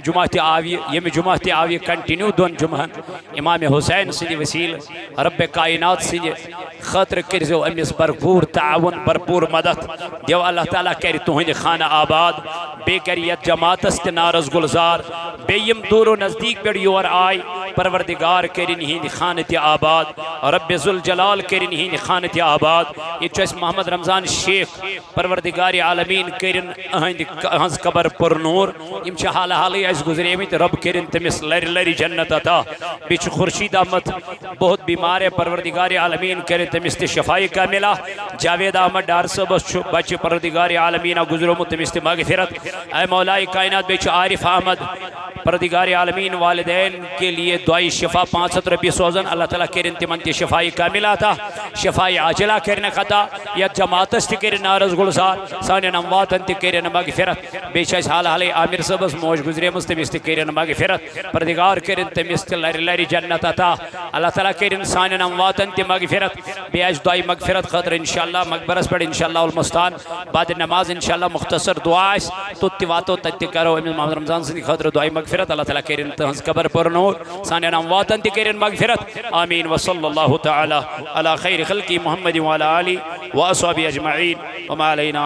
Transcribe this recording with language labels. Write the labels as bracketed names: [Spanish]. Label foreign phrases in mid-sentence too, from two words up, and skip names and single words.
[Kashmiri] جمعہ تہِ آو یہِ ییٚمہِ جمعہ تہِ آو یہِ کنٹِنیوٗ دۄن جمعہن امام حسین سٕنٛدِ وسیٖلہٕ رب کائنات سٕنٛدِ خٲطرٕ کٔرۍزیو أمِس بھرپوٗر تعاوُن بھرپوٗر مدد دیو اللہ تعالیٰ کرِ تُہنٛدِ خانہ آباد بیٚیہِ کرِ یتھ جماعتس تہِ نارس گُلزار بیٚیہِ یِم دوٗر و نزدیٖک پٮ۪ٹھ یور آے پروردگار کٔرِنۍ یِہنٛدِ خانہٕ تہِ آباد رب ذوالجلال کٔرِنۍ یِہنٛدِ خانہٕ تہِ آباد ییٚتہِ چھُ اَسہِ محمد رمضان شیخ پروردگار عالمیٖن کٔرِنۍ أہنٛز قبر پُرنوٗر یِم چھِ حالہ حالٕے اَسہِ گُزریمٕتۍ رب کٔرِنۍ تٔمِس لرِ لرِ جنت عطا بیٚیہِ چھُ خورشید احمد [Urdu] بہت بیمار ہے [Kashmiri] پروردگار عالمیٖن کٔرِنۍ تٔمِس تہِ شفایہِ کاملہ جاوید احمد ڈار صٲبس چھُ بچہِ پروردگار عالمیٖنہ گُزریومُت تٔمِس تہِ مغفرت اے مولائے کائنات بیٚیہِ چھُ عارف احمد پروردگار عالمین [Urdu] والدین کے لیے دعائی شفا [Kashmiri] 500 رۄپیہِ سوزن اللہ تعالیٰ کٔرِنۍ تِمن تہِ شفایہِ کاملہ عطا شفایہِ عاجلہ کٔرِنکھ عطا یتھ جماعتس تہِ کٔرِنۍ نارس گُلزار سانٮ۪ن امواتن تہِ کٔرِنۍ مغفرت بیٚیہِ چھِ اَسہِ حالہ حالٕے عامر صٲبس موج گُزریمٕژ تٔمِس تہِ کٔرِنۍ مغفرت پروردگار کٔرِنۍ تٔمِس تہِ لرِ لرِ جنت عطا اللہ تعالیٰ کٔرِنۍ سانٮ۪ن امواتن تہِ مغفرت بیٚیہِ آسہِ دعائی مغفرت خٲطرٕ انشاءاللہ مقبرس پٮ۪ٹھ انشاءاللہ المستان بعد نماز انشاءاللہ مختصر دعا آسہِ توٚت تہِ واتو تتہِ تہِ کرو أمِس محمد رمضان سٕنٛدِ خٲطرٕ دعائی مغفرت اللہ تعالیٰ کٔرِنۍ تٕہنٛز قبر پُرنوٗر سانٮ۪ن امواتن تہِ کٔرِنۍ مغفرت آمیٖن [Arabic] وصلی اللہ تعالیٰ علی خیر خلقی محمد وعلی آلہ واصحابہ اجمعین وما علینا